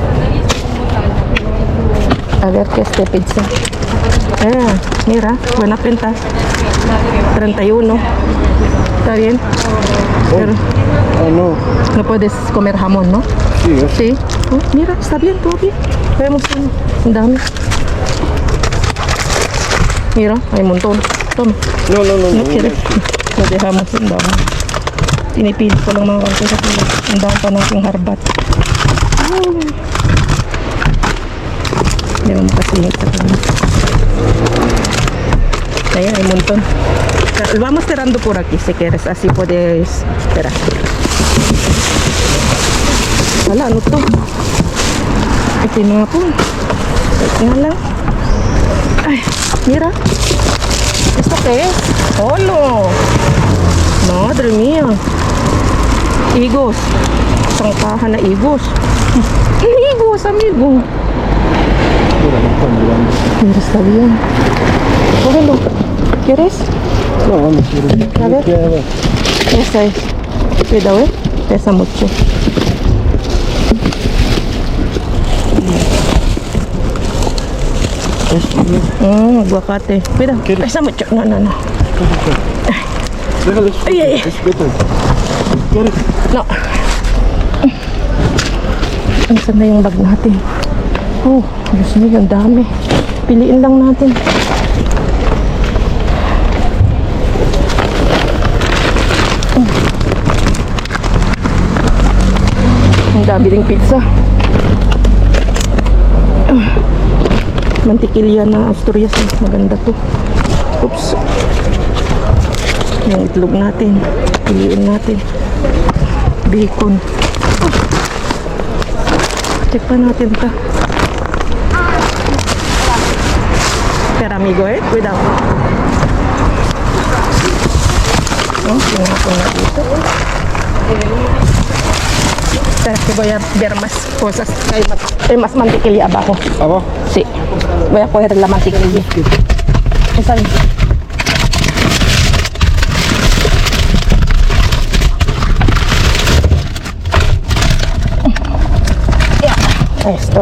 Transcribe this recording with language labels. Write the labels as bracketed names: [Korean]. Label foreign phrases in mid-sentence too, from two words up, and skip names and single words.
[Spanish] A ver qué este pizza. Mira, buena pinta. 31. Está bien. Pero Ah, no. no puedes comer jamón, ¿no? Sí, ¿eh? Sí. Oh, mira, está bien, todo bien. Vemos uno. [Filipino] Ang dami. [Spanish] Mira, hay un montón. Toma. No, no, no. No no. quieres. Lo dejamos. [Filipino] Ang dami. Tinipid ko lang mga konti kasi ang dami pa ng aking harbat. Hindi mo makasingit sa kanya. Ayan, [Spanish] hay un montón. Vamos tirando por aquí si quieres. Así puedes tirar. [Filipino] Wala, ano to? Itinapon. Wait nga lang. Ay, [Spanish] mira. ¿Esto qué es? ¡Holo! Madre mía. Higos. [Filipino] Isang kaha na higos. [Spanish] Higos, amigo. Mira, está bien. Cógelo. ¿Quieres? No, vamos. A ver. Esa es. Cuidado, pesa mucho. Aguacate. Cuidado, pesa mucho. No, no, no. Déjalo. Ay, ay, ay. Es better. ¿Quieres? No. [Filipino] Saan na yung bag natin? Oh, Diyos mo, ang dami. Piliin lang natin. Ang dami ding pizza. Mantikilya na Asturias. Maganda to. Oops. Yung itlog natin. Piliin natin. Bacon. Check pa natin ta. [Spanish] Pero amigo cuidado. [Filipino] Tingnan ko na dito. [Spanish] Pero que voy a ver más cosas. Hay más mantequilla abajo. ¿Abajo? Sí. Voy a coger la mantequilla. Está bien. Esto.